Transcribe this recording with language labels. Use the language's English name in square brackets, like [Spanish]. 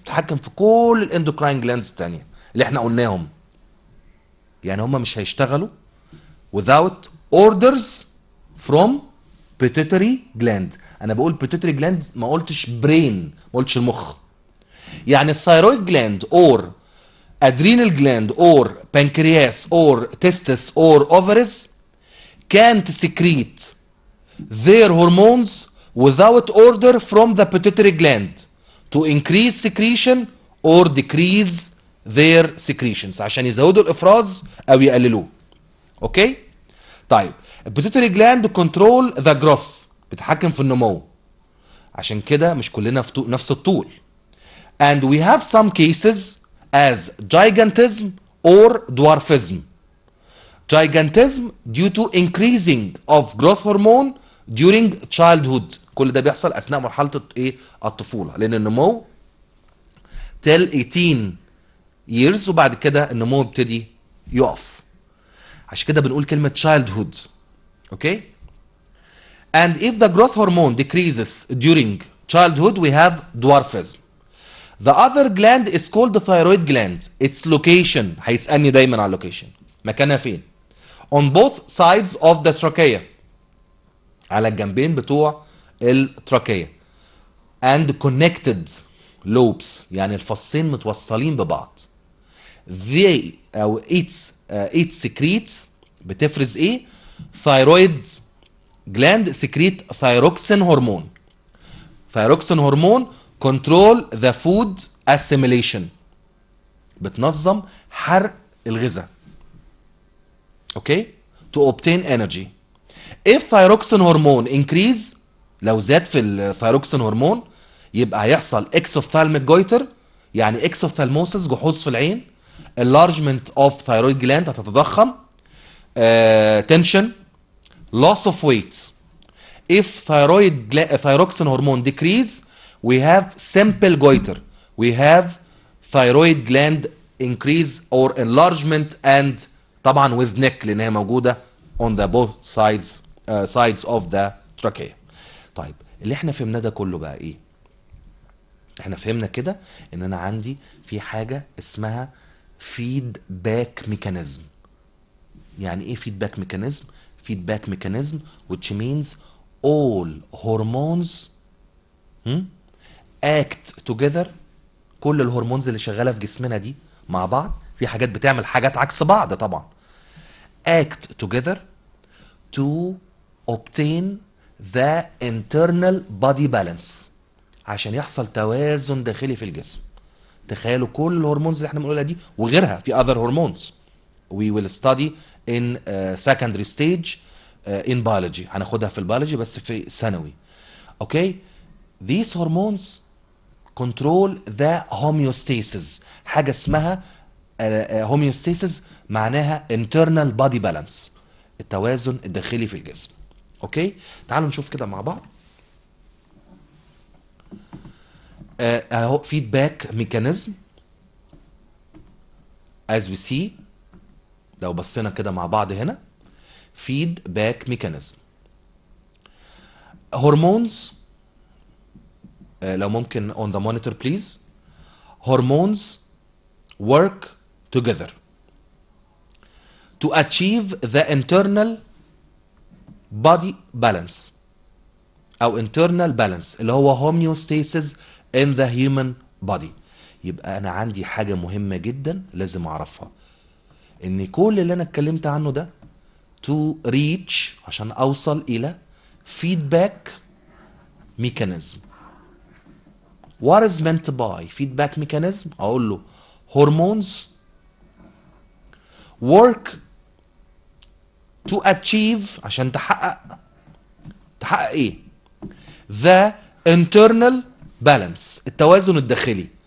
[Arabic] بتتحكم في كل الاندوكراين glands التانية اللي احنا قلناهم. يعني هم مش هيشتغلوا [English] without orders from pituitary gland. [Arabic] انا بقول pituitary gland ما قلتش brain، ما قلتش المخ. [English] يعني الثايرويد gland or adrenal gland or pancreas or testis or ovaries can't secrete their hormones without order from the pituitary gland to increase secretion or decrease their secretions [Arabic] عشان يزودوا الافراز او يقللوه. اوكي؟ طيب البيتوتري جلاند [English] كنترول ذا جروث [Arabic] بتحكم في النمو، عشان كده مش كلنا في نفس الطول. [English] and we have some cases as gigantism or dwarfism. gigantism due to increasing of growth hormone during childhood. [Arabic] كل ده بيحصل اثناء مرحله ايه الطفوله، لان النمو [English] till 18 years [Arabic] وبعد كده النمو بيبتدي يقف. عشان كده بنقول كلمه childhood. [English] Okay? And if the growth hormone decreases during childhood we have dwarfism. The other gland is called the thyroid gland. Its location [Arabic] هيسألني دايما على [English] location. [Arabic] مكانها فين؟ [English] On both sides of the trachea. [Arabic] على الجنبين بتوع التراكية. [English] And connected lobes. [Arabic] يعني الفصين متوصلين ببعض. [English] They أو it secretes [Arabic] بتفرز ايه؟ [English] thyroid gland secrete thyroxine hormone. Thyroxine hormone control the food assimilation. [Arabic] بتنظم حرق الغذاء. [English] Okay? To obtain energy. If thyroxine hormone increase [Arabic] لو زاد في الثايروكسين هرمون يبقى هيحصل [English] exophthalmic goiter [Arabic] يعني exophthalmosis جحوظ في العين. [English] enlargement of thyroid gland [Arabic] هتتضخم. [English] tension. Loss of weight. If thyroxine hormone decrease we have simple goiter. We have thyroid gland increase or enlargement and طبعا with neck لأنها موجودة on the both sides of the trachea. [Arabic] طيب اللي احنا فهمناه ده كله بقى ايه؟ احنا فهمنا كده ان انا عندي في حاجة اسمها feedback mechanism. يعني ايه [English] feedback mechanism؟ feedback mechanism which means all hormones act together. [Arabic] كل الهرمونز اللي شغالة في جسمنا دي مع بعض، في حاجات بتعمل حاجات عكس بعض طبعا. [English] act together to obtain the internal body balance. [Arabic] عشان يحصل توازن داخلي في الجسم. تخيلوا كل الهرمونز اللي احنا بنقولها دي وغيرها في [English] other hormones. We will study in secondary stage in biology. [Arabic] هناخدها في البيولوجي بس في ثانوي. [English] Okay? These hormones control the homeostasis. [Arabic] حاجة اسمها [English] homeostasis [Arabic] معناها [English] internal body balance. [Arabic] التوازن الداخلي في الجسم. اوكي؟ تعالوا نشوف كده مع بعض. [English] اهو feedback mechanism as we see. [Arabic] لو بصينا كده مع بعض هنا feedback mechanism. [English] hormones [Arabic] لو ممكن [English] on the monitor please. hormones work together to achieve the internal body balance او internal balance [Arabic] اللي هو [English] homeostasis in the human body. [Arabic] يبقى انا عندي حاجة مهمة جدا لازم اعرفها، ان كل اللي انا اتكلمت عنه ده [English] to reach [Arabic] عشان اوصل الى feedback mechanism. [English] What is meant by feedback mechanism؟ [Arabic] اقول له [English] hormones work to achieve [Arabic] عشان تحقق ايه؟ [English] the internal balance [Arabic] التوازن الداخلي.